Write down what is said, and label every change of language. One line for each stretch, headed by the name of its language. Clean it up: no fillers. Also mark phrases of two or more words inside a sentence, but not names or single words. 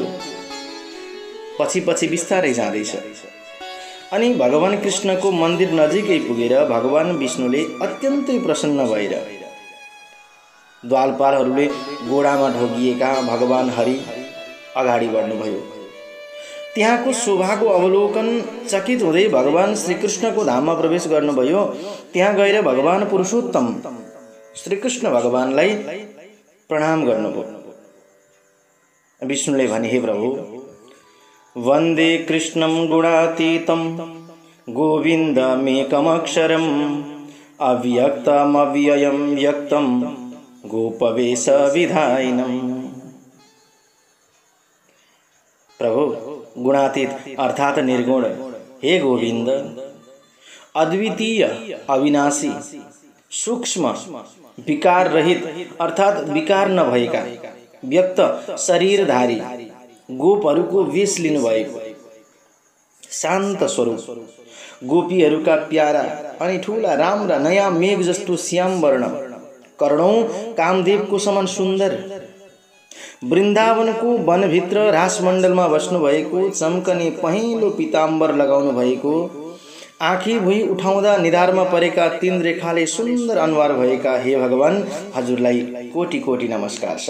Nepali: पछि पछि बिस्तारै जाँदैछ। अनि भगवान कृष्णको मन्दिर नजिकै पुगेर भगवान विष्णुले अत्यन्तै प्रसन्न भएर द्वालपालहरूले गोडामा ढोगिएका भगवान हरि अगाडि बढ्नुभयो। त्यहाँको शोभाको अवलोकन चकित हुँदै भगवान श्रीकृष्णको धाममा प्रवेश गर्नुभयो। त्यहाँ गएर भगवान पुरुषोत्तम श्रीकृष्ण भगवानलाई प्रणाम गर्नुभयो। विष्णुले भने, हे प्रभु,
Sanskrit: वन्दे कृष्णं गुणातीतं गोविन्दमेकमक्षरम् अव्यक्तमव्ययं व्यक्तं गोपवेशविधायिनम्।
Nepali: प्रभु, गुणातीत अर्थात निर्गुण, हे गोविंद, अद्वितीय अविनाशी सूक्ष्म विकार रहित अर्थात विकार नभएका व्यक्त शरीरधारी गोपहरूको वेश लिनुभएको शान्त स्वरूप, गोपीहरूका प्यारा अनि ठूला राम्रा नयाँ मेघ जस्तो श्याम वर्ण, करोडौं कामदेवको समान सुन्दर, वृन्दावनको वनभित्र रासमण्डलमा बस्नुभएको, चम्कने पहेँलो पीताम्बर लगाउनु भएको, आँखी भुइँ उठाउँदा निधारमा परेका 3 रेखाले सुन्दर अनुहार भएका हे भगवान, हजुरलाई कोटि कोटि नमस्कार छ।